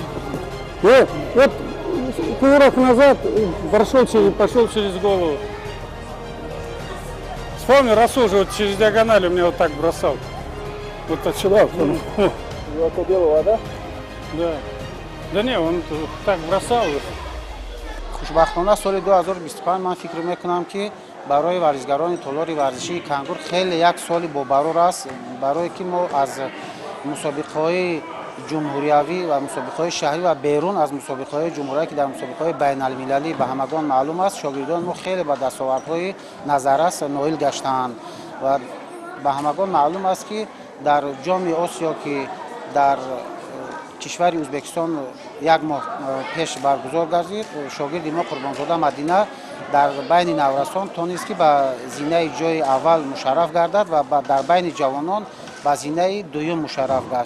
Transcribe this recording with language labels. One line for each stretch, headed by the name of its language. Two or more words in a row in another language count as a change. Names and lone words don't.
Russian: Вот, кувырок назад, пошел через голову. Вспомни, Расул же вот через диагональ у меня вот так бросал. Вот отсюда. Это делала, да? Да. Да не, он так бросал.
Tajik: хушбахтона соли 2025 ман фикр мекунам ки барои варзишгарони толори варзишии кангур хеле як соли бобарур аст, барое ки мо аз мусобиқаҳои ҷумҳуриявӣ ва мусобиқаҳои шаҳрӣ ва берун аз мусобиқаҳои ҷумҳуриявӣ ки дар мусобиқаҳои байналмилалӣ ба ҳамагон маълум аст, шогирдони мо хеле ба дастовардҳои назаррас ноил гаштаанд ва ба ҳамагон маълум аст ки дар ҷоми осиё ки дар кишвари Ӯзбекистон як моҳ пеш баргузор гардид, шогирди мо Қурбонзода Мадина дар байни наврасон тонист ки ба зинаи ҷои аввал мушарраф гардад ва дар байни ҷавонон ба зинаи дуюм мушарраф гашт.